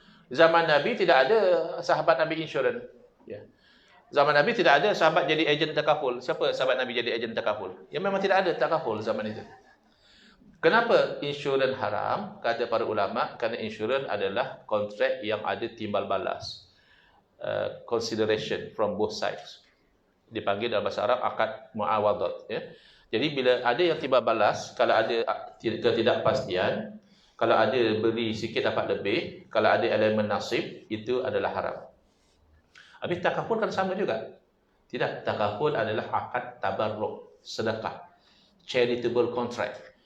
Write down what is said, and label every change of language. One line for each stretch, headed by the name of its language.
Malay: Zaman Nabi tidak ada sahabat ambil insurans. Ya. Zaman Nabi tidak ada sahabat jadi ejen takaful. Siapa sahabat Nabi jadi ejen takaful? Ya memang tidak ada takaful zaman itu. Kenapa insurans haram? Kata para ulama, kerana insurans adalah kontrak yang ada timbal balas.
English: Consideration from both sides.
Malay: Dipanggil dalam bahasa Arab akad muawadat, ya. Jadi bila ada yang timbal balas, kalau ada ketidakpastian, kalau ada beri sikit dapat lebih, kalau ada elemen nasib, itu adalah haram. Habis takaful kan sama juga. Tidak, takaful adalah akad tabarruk, sedekah, charitable contract.